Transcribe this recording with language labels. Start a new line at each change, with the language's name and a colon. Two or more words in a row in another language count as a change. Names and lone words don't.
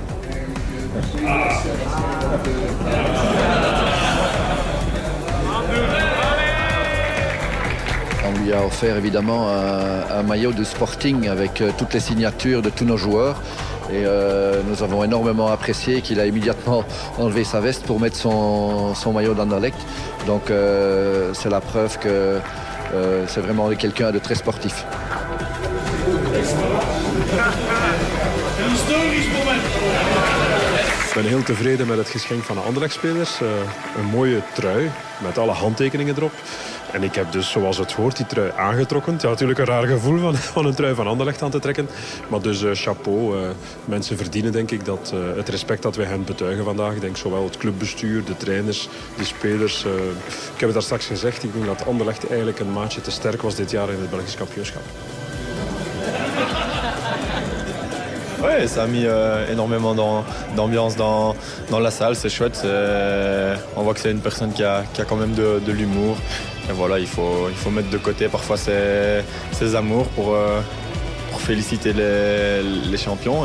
French: On lui a offert évidemment un maillot de Sporting avec toutes les signatures de tous nos joueurs. Et nous avons énormément apprécié qu'il a immédiatement enlevé sa veste pour mettre son maillot d'Anderlecht. Donc c'est la preuve que c'est vraiment quelqu'un de très sportif.
Dutch: Ik ben heel tevreden met het geschenk van de Anderlecht-spelers. Een mooie trui met alle handtekeningen erop. En ik heb dus, zoals het hoort, die trui aangetrokken. Het is natuurlijk een raar gevoel van een trui van Anderlecht aan te trekken. Maar dus chapeau. Mensen verdienen, denk ik, het respect dat wij hen betuigen vandaag. Ik denk zowel het clubbestuur, de trainers, de spelers. Ik heb het daar straks gezegd. Ik denk dat Anderlecht eigenlijk een maatje te sterk was dit jaar in het Belgisch kampioenschap.
French: Ouais, ça a mis énormément d'ambiance dans la salle, c'est chouette. On voit que c'est une personne qui a quand même de l'humour. Et voilà, il faut mettre de côté parfois ses amours pour féliciter les champions.